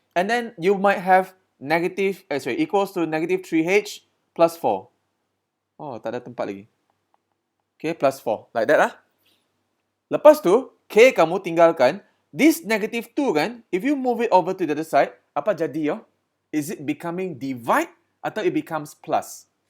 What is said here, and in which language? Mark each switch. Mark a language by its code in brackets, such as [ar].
[en] And then you might have equals to negative 3H plus 4. [ms] Oh, tak ada tempat lagi. Okay, plus 4. [en] Like that lah. [ms] Lepas tu, K kamu tinggalkan. [en] This negative 2 kan, if you move it over to the other side, [ms] apa jadi? [en] Is it becoming divide atau it becomes plus?